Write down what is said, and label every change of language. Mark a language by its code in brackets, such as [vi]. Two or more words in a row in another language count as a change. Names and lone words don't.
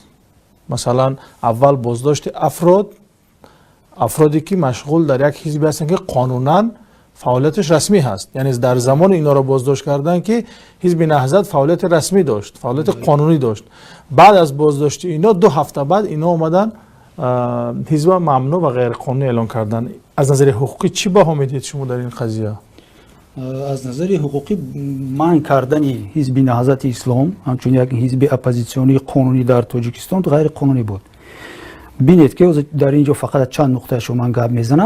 [fa] مثلا اول بازداشت افرادی که مشغول در یک حزب هستن که قانونا فعالیتش رسمی هست، یعنی در زمان اینا را بازداشت کردن که حزب نهضت فعالیت رسمی داشت، فعالیت قانونی داشت. بعد از بازداشت اینا 2 هفته بعد اینا اومدن [tg] ҳизба мамнӯъ ва ғайриқонунӣ эълон кардан. Аз назари ҳуқуқӣ чӣ баҳо медиҳед шумо дар ин қазия? аз назари ҳуқуқӣ манъ кардани ҳизби наҳзати ислом ҳамчун як ҳизби оппозитсионии қонунӣ дар Тоҷикистон ғайриқонунӣ буд. бинед ки дар инҷо фақат чанд нуқтаашо ман гап мезанам.